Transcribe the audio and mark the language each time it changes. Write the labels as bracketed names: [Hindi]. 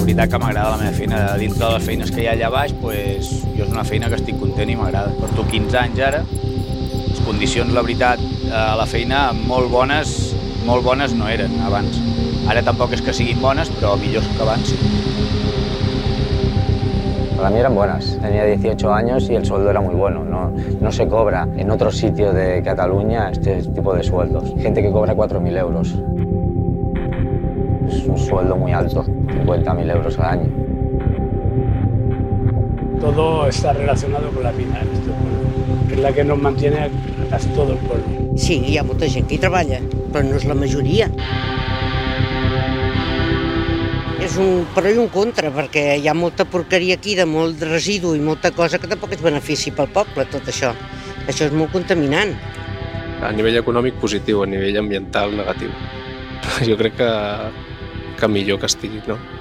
[Catalan] Que m'agrada la meva feina, dintre de les feines que hi ha allà baix, pues, jo és una feina que estic content i m'agrada. Porto 15 anys ara, les condicions, la veritat, a la feina molt bones no eren abans. Ara tampoc és que siguin bones, però millors que abans. [Spanish] Para mí eran buenas. Tenía 18 años y el sueldo era muy bueno. No se cobra en otro sitio de Cataluña este tipo de sueldos. Gente que cobra 4.000 euros. Es un sueldo muy alto, 50.000 euros al año. Todo está relacionado con la mina, este pueblo, que es la que nos mantiene a todo el pueblo. [Catalan] Sí, hi ha molta gent que hi treballa, però no és la majoria. És un pro i un contra, perquè hi ha molta porqueria aquí, de molt residu i molta cosa que tampoc és benefici pel poble, tot això. Això és molt contaminant. A nivell econòmic, positiu, a nivell ambiental, negatiu. Jo crec que millor que estigui, no?